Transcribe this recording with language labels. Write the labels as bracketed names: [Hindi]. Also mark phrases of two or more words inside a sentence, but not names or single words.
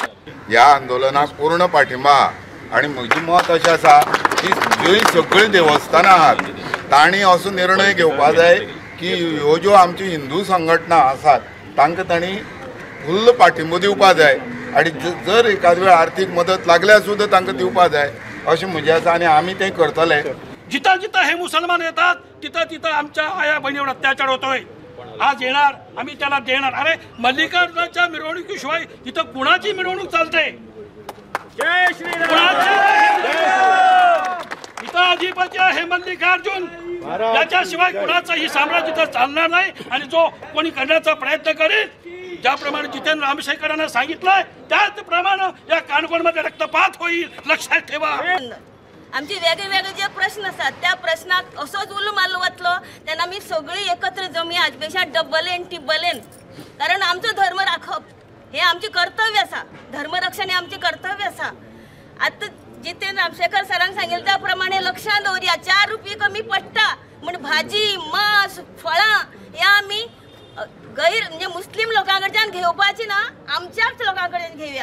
[Konkani] ह्या आंदोलनाक पूर्ण पाठिंबा आणि म्हजें मत अशें आसा की ज्यो सगळीं देवस्थानां आहात तांणी असो निर्णय घेवपा जाय की ह्यो ज्यो आमच्यो हिंदू संघटना आसात तांकां तांणी फुल्ल पाठिंबो दिवपा जाय आणि जर एखाद वेळ आर्थीक मदत लागल्यार सुद्दां तांकां दिवपा जाय अशें म्हजें आसा आणि आमी तें करतले। [Marathi] जिथं जिथं हे मुसलमान येतात तिथं तिथं आमच्या आया बहिणीवर अत्याचार होतोय। आज येणार, आम्ही त्याला देणार। अरे मल्लिकार्जुनाच्या मिरवणुकीशिवाय इथं कुणाची मिरवणूक चालते? जय श्रीराम। इथं अधिपती आहे मल्लिकार्जुन, त्याच्याशिवाय कुणाचंही साम्राज्य इथं चालणार नाही। आणि जो कोणी करण्याचा प्रयत्न करेल, ज्याप्रमाणे जितेंद्र रामशेखरांना सांगितलंय त्याचप्रमाणे या काणकोणमध्ये रक्तपात होईल, लक्षात ठेवा। [Konkani] आमचे वेगळे जे प्रश्न असतात त्या प्रश्नात असोच उलो मारलो वतलो तेन्ना आमी सगळीं एकत्र जमया, हाचे पेक्षा डबलेन टिबलेन, कारण आमचो धर्म राखप हे आमचे कर्तव्य आसा। धर्मरक्षण हे आमचे कर्तव्य आसा। आता जितेंद्र रामशेखर सरांक सांगितले त्या प्रमाणे लक्षात दवरया, 4 रुपये कमी पडटा म्हण भाजी, मांस, फळां हे आमी गैर म्हणजे मुस्लिम लोकांकडच्यान घेवपाची ना, आमच्याच लोकांकडच्यान घेवया।